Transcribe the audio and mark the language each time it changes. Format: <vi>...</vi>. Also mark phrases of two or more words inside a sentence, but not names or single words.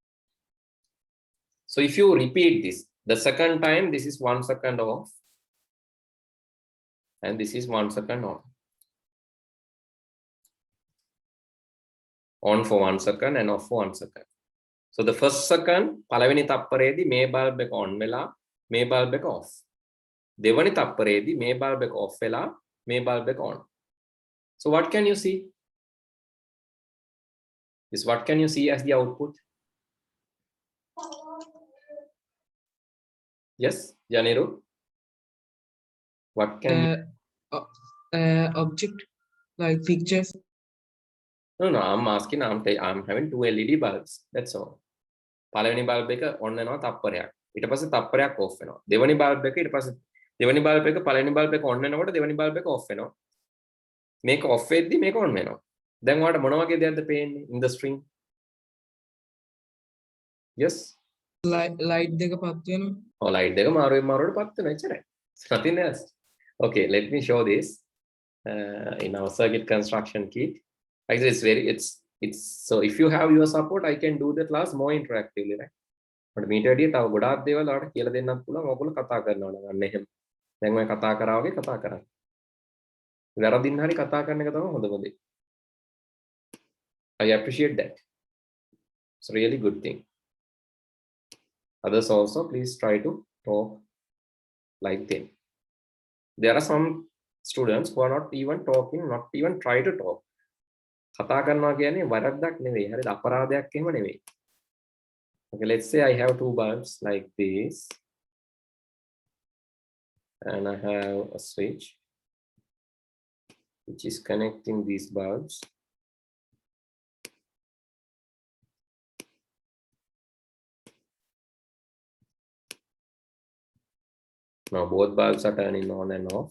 <en>So if you repeat this, the second time, this is 1 second off, and this is 1 second on. On for 1 second and off for 1 second. So the first second,</en> <si>පළවෙනි තප්පරේදී මේ bulb එක on වෙලා මේ bulb එක off. දෙවනි තප්පරේදී මේ bulb එක off වෙලා මේ bulb එක on.</si> <en>So what can you see? Is what can you see as the output? Yes, Janiru? What can object like pictures? No, I'm asking, I'm having 2 LED bulbs. That's all.</en> <si>පළවෙනි bulb එක on වෙනවා තප්පරයක්. ඊට පස්සේ තප්පරයක් off වෙනවා. දෙවනි bulb එක ඊට පස්සේ දෙවනි bulb එක පළවෙනි bulb එක on වෙනකොට දෙවනි bulb එක off වෙනවා. මේක off වෙද්දි මේක on වෙනවා. දැන් ඔයාලට මොන වගේ දෙයක්ද පේන්නේ</si> <en>in the string? Yes?</en> <si>Light දෙක පත් වෙනවා. Oh, light දෙක මාරුවෙන් මාරුවට පත් වෙනවා එච්චරයි.</si> <en>Nothing else. Okay, let me show this in our circuit construction kit. Actually, it's so if you have your support, I can do the class more interactively, right?</en> <si>But මීට වැඩිය තව ගොඩාක් දේවල් ඔයාලට කියලා දෙන්නත් පුළුවන්. ඔයගොල්ලෝ කතා කරනවා නම් අන්න එහෙම. දැන් ඔය කතා කරා වගේ කතා කරන්න. වැරදින් හරි කතා කරන එක තමයි හොඳම දේ.</si> <en>I appreciate that. It's a really good thing. Others also, please try to talk like them. There are some students who are not even talking, not even try to talk.</en> <si>කතා කරනවා කියන්නේ වරද්දක් නෙවෙයි. හරිද? අපරාධයක් එහෙම නෙවෙයි.</si> <en>Okay, let's say I have two bulbs like this, and I have a switch which is connecting these bulbs. Now both bulbs are turning on and off.</en>